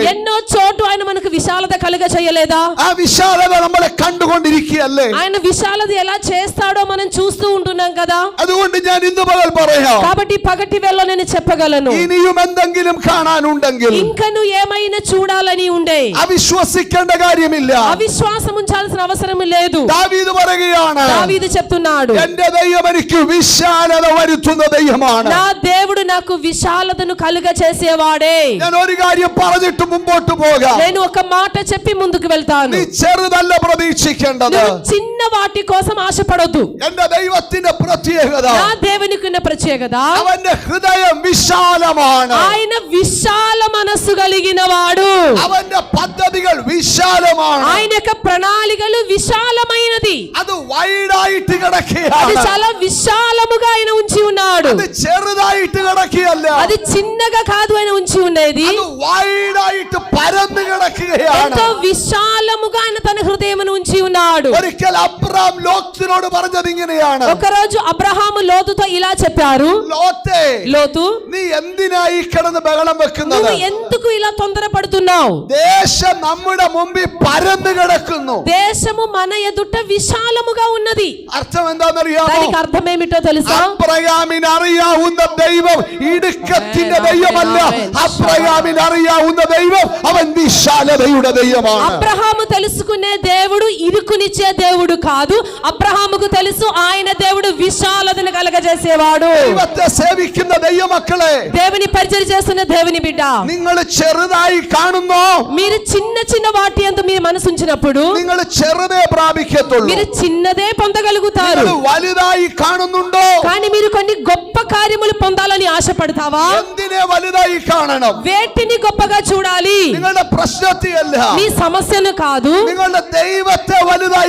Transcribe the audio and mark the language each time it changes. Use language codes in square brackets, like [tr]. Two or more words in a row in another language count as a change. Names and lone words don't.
[te] ఎన్నో చోటు ఆయన మనకు విశాలత కలుగ చేయలేదా? [ml] ആ വിശാലത നമ്മളെ കണ്ടുകൊണ്ടിരിക്കുകയല്ലേ? [te] ఆయన విశాలత ఎలా చేస్తాడో మనం చూస్తూ ఉంటున్నాం కదా. [ml] അതുകൊണ്ട് ഞാൻ ഇന്ന് പകൽ പറയാം, [te] కాబట్టి పగటి వేళ నేను చెప్పగలను, [ml] ഇനിയും എന്തെങ്കിലും കാണാനുണ്ടെങ്കിൽ [te] ఇంకా నువ్వు ఏమైనా చూడాలని ఉండే [ml] അവിശ്വസിക്കേണ്ട കാര്യമില്ല. [te] అవిశ్వాసం ఉంచాల్సిన అవసరం లేదు. [ml] ദാവീദ് പറയുകയാണ്, [te] దావీదు చెప్తున్నాడు, [ml] എന്റെ ദൈവം എനിക്ക് വിശാലത വരുത്തുന്ന ദൈവമാണ്. [te] నా దేవుడు నాకు విశాలతను కలుగ చేసేవాడే. [ml] ഞാൻ ഒരു കാര്യം പറഞ്ഞിട്ട് മുമ്പോട്ട് പോകാം. [te] నేను ఒక మాట చెప్పి ముందుకు వెళ్తాను. [ml] നീ ചെറുതല്ല പ്രതീക്ഷിക്കേണ്ടത്. [te] నువ్వు చిన్న వాటి కోసం ఆశపడొద్దు. [ml] എന്റെ ദൈവത്തിന്റെ പ്രത്യേകത, [te] నా దేవునికున్న ప్రత్యేకత, [ml] അവന്റെ ഹൃദയം വിശാലമാണ്. [te] ఆయన విశాల మనస్సు కలిగిన వాడు. [ml] അവന്റെ പദ്ധതികൾ വിശാലമാണ്. [te] ఆయన యొక్క ప్రణాళికలు విశాలమైనది. [ml] അത് വൈഡായിട്ട് [te] అది [ml] കിടക്കുകയാണ്. [te] చాలా విశాలముగా ఆయన ఉంచి ఉన్నాడు. [ml] അത് ചെറുതായിട്ട് കിടക്കുകയല്ല, [te] అది చిన్నగా కాదు ఆయన ఉంచి ఉండేది. [ml] അത് വൈഡായിട്ട് പരന്നു കിടക്കുകയാണ്. [te] ఎంతో విశాలముగా ఆయన తన హృదయమును ఉంచి ఉన్నాడు. [ml] ഒരിക്കൽ അബ്രഹാം ലോത്തിനോട് പറഞ്ഞത് ഇങ്ങനെയാണ്, [te] ఒకరోజు అబ్రహాము లోతుతో ఇలా చెప్పారు, [ml] ലോത്തേ, [te] లోతు [ml] നീ എന്തിനായി കിടന്ന് ബഹളം വെക്കുന്നത്? [te] నువ్వు ఎందుకు ఇలా తొందరపడుతున్నావు? [ml] ദേശം നമ്മുടെ മുമ്പിൽ പരന്നു കിടക്കുന്നു. [te] దేశము మన ఎదుట విశాలముగా ఉన్నది. [ml] അർത്ഥം എന്താണെന്നറിയാമോ? [te] దానికి అర్థం ఏమిటో తెలుసా? [ml] അബ്രഹാമിന് അറിയാവുന്ന ദൈവം ഇടുക്കത്തിന്റെ ദൈവമല്ല. അബ്രഹാമിന് അറിയാവുന്ന ദൈവം അവൻ വിശാലതയുടെ ദൈവമാണ്. [te] అబ్రహాము తెలుసుకునే దేవుడు ఇరుకునిచ్చే దేవుడు కాదు. అబ్రహాముకు తెలుసు ఆయన దేవుడు విశాలతను కలగజేసేవాడు. [ml] ദൈവത്തെ സേവിക്കുന്ന ദൈവമക്കളെ, [te] దేవుని పరిచయం చేస్తున్న దేవుని బిడ్డ, [ml] നിങ്ങൾ ചെറുതായി കാണുന്നോ? [te] మీరు చిన్న చిన్న వాటి యందు మీరు మనసు ఉంచినప్పుడు [ml] നിങ്ങൾ ചെറുതേ പ്രാപിക്കത്തുള്ളൂ. [te] మీరు చిన్నదే పొందగలుగుతారు. [ml] നിങ്ങൾ വലുതായി കാണുന്നുണ്ടോ? [te] కానీ మీరు కొన్ని గొప్ప కార్యములు పొందాలని ఆశపడతావా? [ml] എന്തിനെ വലുതായി കാണണം? [te] వేటిని గొప్పగా చూడాలి? [ml] നിങ്ങളുടെ പ്രശ്നത്തെയല്ല, [te] మీ సమస్యను కాదు, [ml] നിങ്ങളുടെ ദൈവത്തെ വലുതായി